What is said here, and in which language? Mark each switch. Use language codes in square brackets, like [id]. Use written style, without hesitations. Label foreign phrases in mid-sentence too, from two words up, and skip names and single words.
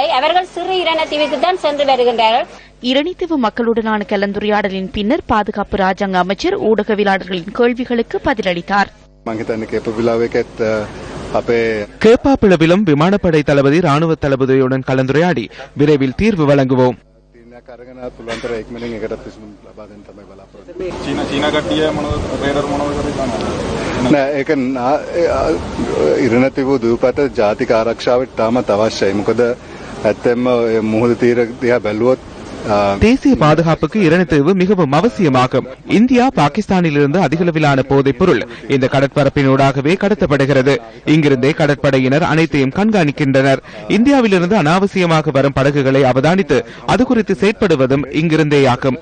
[ta] அவர்கள் சிறு இரணைத்தீவுக்கு தான் சென்று வருகின்றார்கள். இரணைத்தீவு மக்களுடனான கலந்துரையாடலின் பின்னர் பாதுகாப்பு ராஜாங்க அமைச்சர் ஊடகவியலாளர்களின் கேள்விகளுக்கு பதிலளித்தார். கேப்பாப்பிளவிலும் விமானப்படை தளபதி, ராணுவ தளபதியுடன் கலந்துரையாடி விரைவில் தீர்வு வழங்குவோம். [si] ඉරණතිවූ දූපත ජාතික ආරක්ෂාවට තාමත් අවශ්‍යයි. මොකද ඇත්තෙන්ම මුහුද තීර දිහා බැලුවොත් [ta] தேசிய பாதுகாப்புக்கு இரணைத்தீவு மிகவும் அவசியமாகும். இந்தியா, பாகிஸ்தானிலிருந்து அதிகளவிலான போதைப் பொருள் இந்த கடற்பரப்பினூடாகவே கடத்தப்படுகிறது. இங்கிருந்தே கடற்படையினர் அனைத்தையும் கண்காணிக்கின்றனர். இந்தியாவிலிருந்து அனாவசியமாக வரும் படகுகளை அவதானித்து அது குறித்து செயற்படுவதும் இங்கிருந்தேயாகும்.